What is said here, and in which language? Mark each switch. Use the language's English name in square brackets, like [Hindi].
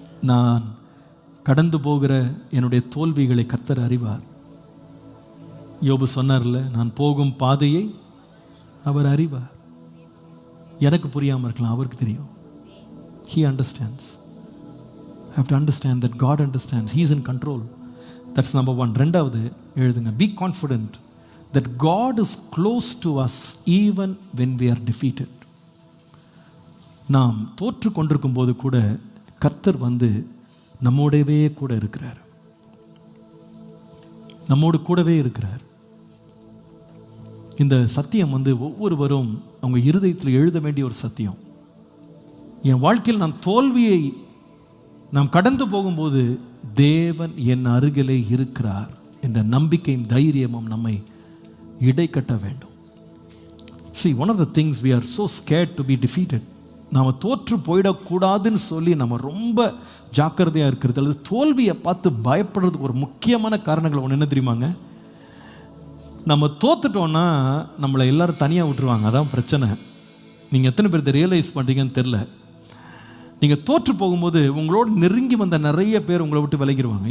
[Tamil] நான் கடந்து போகிற என்னுடைய தோல்விகளை கர்த்தர் அறிவார். யோபு சொன்னார்ல, நான் போகும் பாதையை அவர் அறிவார். எனக்கு புரியாமல் இருக்கலாம், அவருக்கு தெரியும். [English] He understands. I have to understand that God understands. He is in control. That's number one. [Tamil] ரெண்டாவது எழுதுங்க, [English] be confident that God is close to us even when we are defeated. [Tamil] நாம் தோற்று கொண்டிருக்கும் போது கூட கர்த்தர் வந்து நம்மோடவே கூட இருக்கிறார், நம்மோடு கூடவே இருக்கிறார். இந்த சத்தியம் வந்து ஒவ்வொருவரும் அவங்க இருதயத்தில் எழுத வேண்டிய ஒரு சத்தியம். என் வாழ்க்கையில் நான் தோல்வியை நாம் கடந்து போகும்போது தேவன் என் அருகிலே இருக்கிறார் என்ற நம்பிக்கையும் தைரியமும் நம்மை இடைக்கட்ட வேண்டும். [English] See, one of the things we are so scared to be defeated. [Tamil] நாம் தோற்று போயிடக்கூடாதுன்னு சொல்லி நம்ம ரொம்ப ஜாக்கிரதையாக இருக்கிறது அல்லது தோல்வியை பார்த்து பயப்படுறதுக்கு ஒரு முக்கியமான காரணங்கள் ஒன்று என்ன தெரியுமாங்க? நம்ம தோத்துட்டோன்னா நம்மளை எல்லாரும் தனியாக விட்டுருவாங்க. அதான் பிரச்சனை. நீங்கள் எத்தனை பேர் இதை ரியலைஸ் பண்ணுறீங்கன்னு தெரில. நீங்கள் தோற்று போகும்போது உங்களோட நெருங்கி வந்த நிறைய பேர் உங்களை விட்டு விலகிடுவாங்க.